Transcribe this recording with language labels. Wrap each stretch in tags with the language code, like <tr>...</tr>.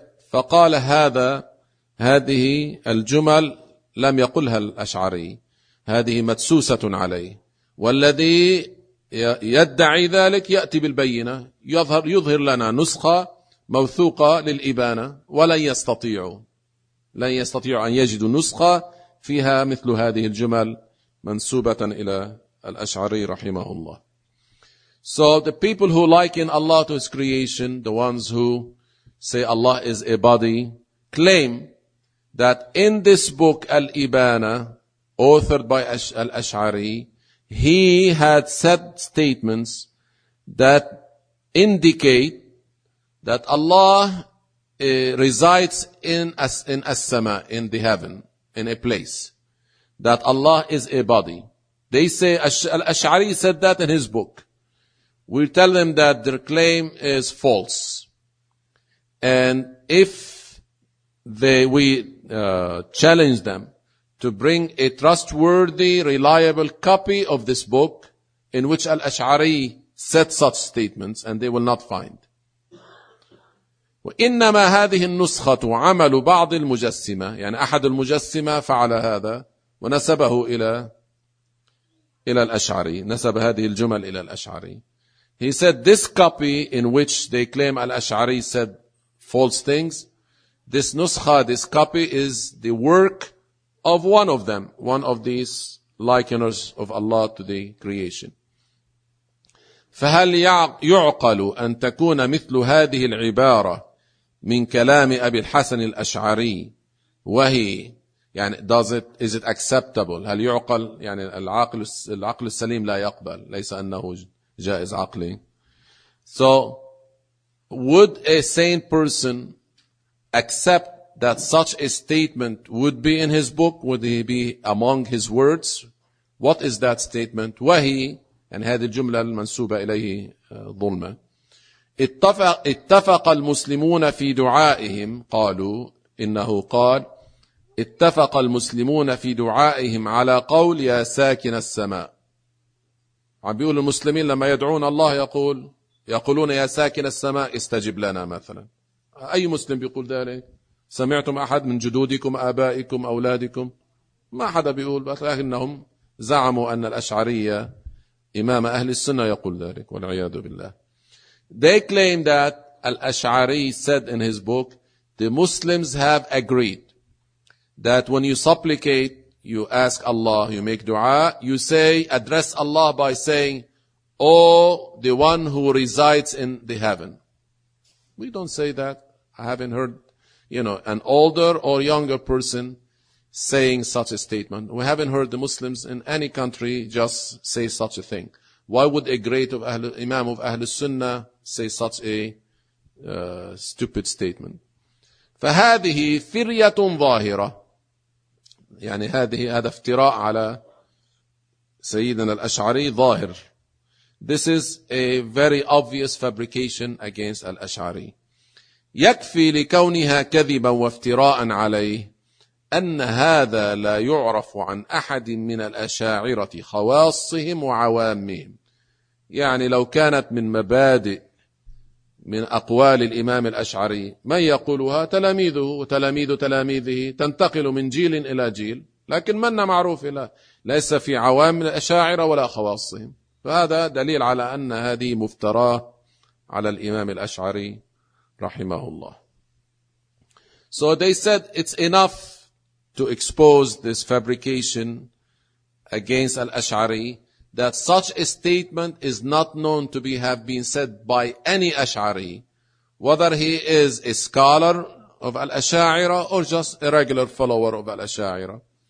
<ar>فقال هذه الجمل لم يقلها الأشعري، هذه مدسوسة عليه، والذي يدعي ذلك يأتي بالبينة، يظهر لنا نسخة موثوقة للإبانة، ولن يستطيع أن يجد نسخة فيها مثل هذه الجمل منسوبة إلى الأشعري رحمه الله.</ar> <en>So the people who liken Allah to his creation, the ones who say Allah is a body, claim that in this book Al-Ibana, authored by Al-Ash'ari, he had said statements that indicate that Allah resides in as-sama, in the heaven, in a place, that Allah is a body. They say Al-Ash'ari said that in his book. We tell them that their claim is false. And if we challenge them to bring a trustworthy, reliable copy of this book in which Al-Ash'ari said such statements, and they will not find.</en> <ar>وإنما هذه النسخة عمل بعض المجسمة، يعني أحد المجسمة فعل هذا ونسبه إلى الأشعري، نسب هذه الجمل إلى الأشعري.</ar> <en>He said this copy in which they claim Al-Ash'ari said false things, this نسخة, this copy is the work of one of them, one of these likeners of Allah to the creation.</en> <ar>فهل يعقل أن تكون مثل هذه العبارة من كلام أبي الحسن الأشعري وهي، يعني</ar> <en>is it acceptable؟</en> <ar>هل يعقل، يعني العقل السليم لا يقبل، ليس أنه جائز عقلي.</ar> <en>So would a sane person accept that such a statement would be in his book, would he be among his words? What is that statement?</en> <ar>وهي، يعني هذه الجملة المنسوبة إليه ظلمة. اتفق المسلمون في دعائهم، قالوا إنه قال: اتفق المسلمون في دعائهم على قول يا ساكن السماء. عم بيقول المسلمين لما يدعون الله يقولون يا ساكن السماء استجب لنا مثلا. أي مسلم بيقول ذلك؟ سمعتم أحد من جدودكم، آبائكم، أولادكم؟ ما حدا بيقول. لكنهم زعموا أن الأشعرية إمام أهل السنة يقول ذلك، والعياذ بالله.</ar> <en>They claim that الأشعري said in his book the Muslims have agreed that when you supplicate, you ask Allah, you make dua, you say, address Allah by saying, oh, the one who resides in the heaven. We don't say that. I haven't heard, you know, an older or younger person saying such a statement. We haven't heard the Muslims in any country just say such a thing. Why would a great of Ahl, Imam of Ahl Sunnah say such a stupid statement?</en> <ar>فهذه فرية ظاهرة. يعني هذا افتراء على سيدنا الأشعري ظاهر.</ar> <en>This is a very obvious fabrication against الأشعري.</en> <ar>يكفي لكونها كذبا وافتراء عليه أن هذا لا يعرف عن أحد من الأشاعرة خواصهم وعوامهم. يعني لو كانت من مبادئ من أقوال الإمام الأشعري، من يقولها؟ تلاميذه وتلاميذ تلاميذه، تنتقل من جيل إلى جيل، لكن من معروف له؟ ليس في عوام الأشاعرة ولا خواصهم. فهذا دليل على أن هذه مفتراة على الإمام الأشعري رحمه الله.</ar> <en>So they said it's enough to expose this fabrication against al-Ash'ari that such a statement is not known to be have been said by any Ash'ari, whether he is a scholar of al-Ash'ari or just a regular follower of al-Ash'ari.</en>